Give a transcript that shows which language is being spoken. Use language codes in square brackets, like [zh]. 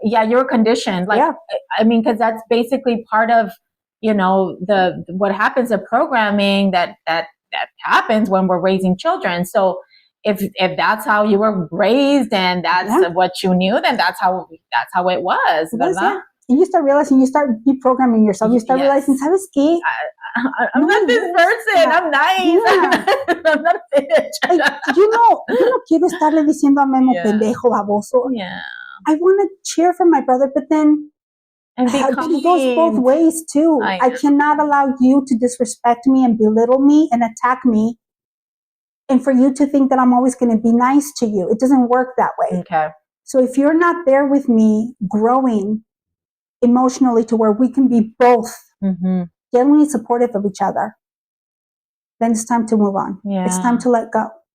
[en] Yeah, you were conditioned. Like, I mean, because that's basically part of, you know, what happens in programming that happens when we're raising children. So if that's how you were raised and that's what you knew, then that's how it was. [es] ¿Verdad? [en] And you start realizing, you start deprogramming yourself. You start realizing, [es] ¿sabes qué? [en] I'm not this person. I'm nice. I'm not a bitch. You [es] no quiero estarle diciendo a Memo pendejo, baboso. [en] Yeah. I want to cheer for my brother, but then it goes both ways too. I cannot allow you to disrespect me and belittle me and attack me, and for you to think that I'm always going to be nice to you. It doesn't work that way. Okay. So if you're not there with me growing emotionally to where we can be both genuinely supportive of each other, then it's time to move on. Yeah. It's time to let go.